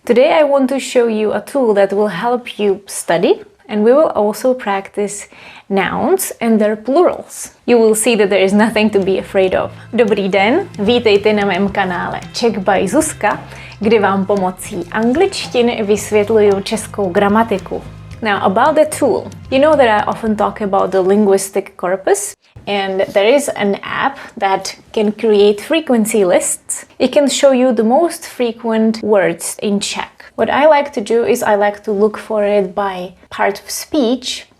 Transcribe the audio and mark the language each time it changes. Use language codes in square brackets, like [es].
[en] Today I want to show you a tool that will help you study, and we will also practice nouns and their plurals. You will see that there is nothing to be afraid of. [cs] Dobrý den, vítejte na mém kanále Czech by Zuzka, kde vám pomocí angličtiny vysvětluju českou gramatiku. [en] Now, about the tool. You know that I often talk about the linguistic corpus, and there is an app that can create frequency lists. It can show you the most frequent words in Czech. What I like to do is I like to look for it by part of speech.